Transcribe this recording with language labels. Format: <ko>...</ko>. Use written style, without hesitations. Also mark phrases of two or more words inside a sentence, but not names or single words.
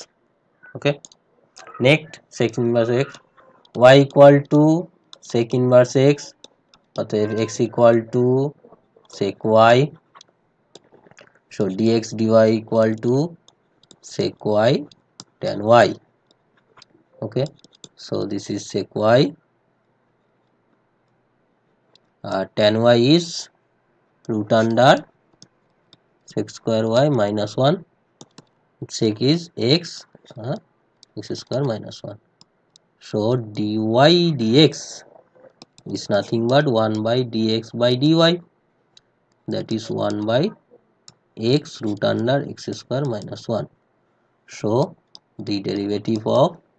<en>Okay, next sec inverse x, y equal to sec inverse x, অতএব x equal to sec y, so dx dy equal to sec y tan y. Okay, so this is sec y, tan y is root under sec square y minus 1, sec is x, x square minus 1, so dy dx is nothing but 1 by dx by dy, that is 1 by x root under x square minus 1, so the derivative of</en>